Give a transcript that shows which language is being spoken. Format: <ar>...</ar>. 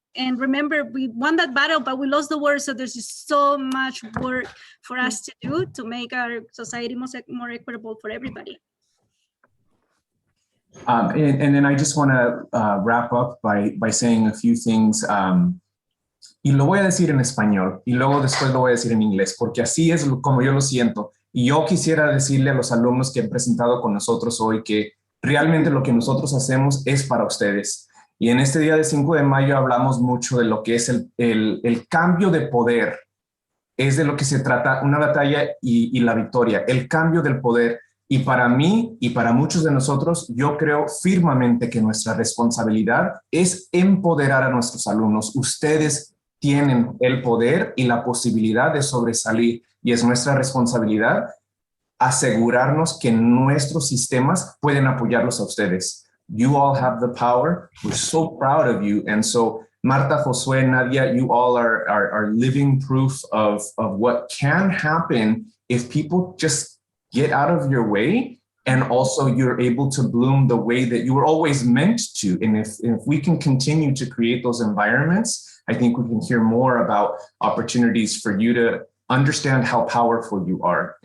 <en>And remember, we won that battle, but we lost the war. So there's just so much work for us to do to make our society more equitable for everybody. And then I just want to wrap up by saying a few things.</en> <es>Y lo voy a decir en español y luego después lo voy a decir en inglés, porque así es como yo lo siento. Y yo quisiera decirle a los alumnos que han presentado con nosotros hoy que realmente lo que nosotros hacemos es para ustedes. Y en este día de 5 de mayo hablamos mucho de lo que es el cambio de poder. Es de lo que se trata una batalla y la victoria, el cambio del poder. Y para mí y para muchos de nosotros, yo creo firmemente que nuestra responsabilidad es empoderar a nuestros alumnos. Ustedes tienen el poder y la posibilidad de sobresalir, y es nuestra responsabilidad asegurarnos que nuestros sistemas pueden apoyarlos a ustedes.</es> <en>You all have the power. We're so proud of you. And so Marta, Josue, Nadia, you all are living proof of what can happen if people just get out of your way, and also you're able to bloom the way that you were always meant to. And if we can continue to create those environments, I think we can hear more about opportunities for you to understand how powerful you are.</en>